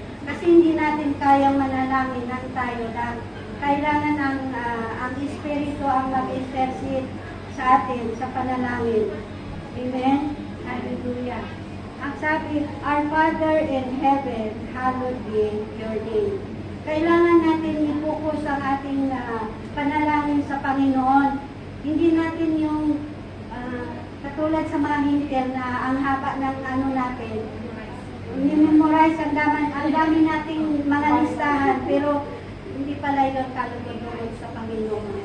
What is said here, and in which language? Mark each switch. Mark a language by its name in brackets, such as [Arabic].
[Filipino] Kasi hindi natin kayang manalangin ng tayo lang. Kailangan ang Espiritu ang mag-intercede sa atin sa panalangin. Amen? Hallelujah. Ang sabi, [English] Our Father in heaven, hallowed be your name. [Filipino] Kailangan natin i-focus ang ating panalangin sa Panginoon. Hindi natin yung katulad sa mga hintel na ang haba ng ano natin, memorize ang dami nating mga listahan, pero hindi pala yun kalulunod sa Panginoon.